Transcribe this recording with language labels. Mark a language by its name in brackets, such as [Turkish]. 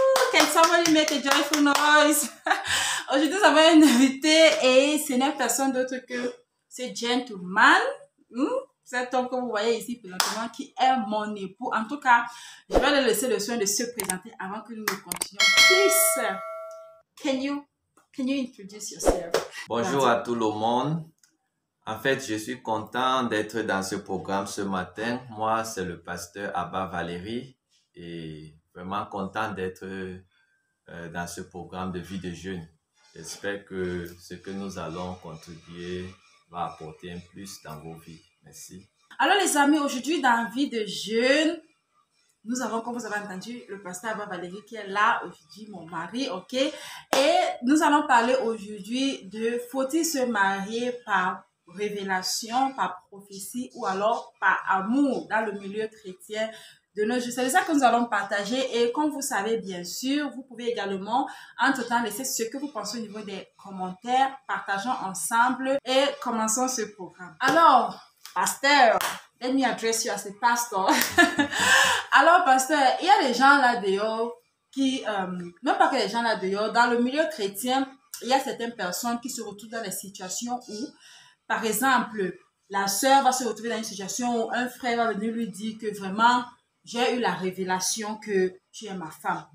[English] Can somebody make a joyful noise? [French] Aujourd'hui nous avons un invité et ce n'est personne d'autre que ce gentleman. Cet homme que vous voyez ici présentement qui est mon époux. En tout cas, je vais lui laisser le soin de se présenter avant que nous ne continuions. [English] Please, can you introduce yourself? [French] Bonjour à tout le monde. En fait, je suis content d'être dans ce programme ce matin. Moi, c'est le pasteur Abba Valérie et vraiment content d'être dans ce programme de vie de jeune. J'espère que ce que nous allons contribuer va apporter un plus dans vos vies. Merci. Alors les amis, aujourd'hui dans Vie de Jeune, nous avons, comme vous avez entendu, le pasteur Abba Valérie qui est là aujourd'hui, mon mari, ok? Et nous allons parler aujourd'hui de faut-il se marier par révélation, par prophétie ou alors par amour dans le milieu chrétien de nos jours. C'est ça que nous allons partager et comme vous savez bien sûr, vous pouvez également entre-temps laisser ce que vous pensez au niveau des commentaires, partageons ensemble et commençons ce programme. Alors, pasteur, [English] let me address you as a pastor. [French] Alors, pasteur, il y a des gens là dehors qui, même pas que les gens là dehors, dans le milieu chrétien, il y a certaines personnes qui se retrouvent dans des situations où, par exemple, la sœur va se retrouver dans une situation où un frère va venir lui dire que vraiment, j'ai eu la révélation que tu es ma femme.